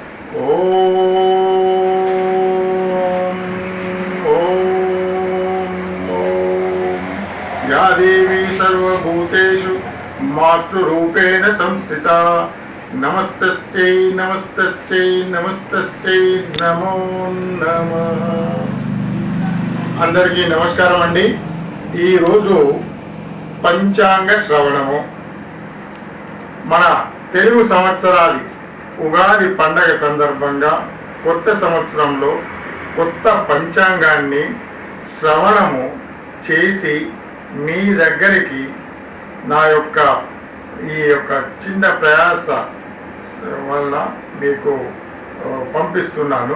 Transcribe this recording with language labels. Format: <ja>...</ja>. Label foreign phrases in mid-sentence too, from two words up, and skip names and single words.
<sa>ओम ओम ओम या देवी सर्वभूतेषु मातृरूपेण संस्थिता नमस्तस्यै नमस्तस्यै नमस्तस्यै नमो नमः।</sa> <te>అందరికీ నమస్కారం అండి। ఈరోజు పంచాంగ శ్రవణము మన తెలుగు సంవత్సరాది ఉగాది పండగ సందర్భంగా కొత్త సంవత్సరంలో కొత్త పంచాంగాన్ని శ్రవణము చేసి మీ దగ్గరికి నా యొక్క ఈ యొక్క చిన్న ప్రయాస వలన మీకు పంపిస్తున్నాను।</te>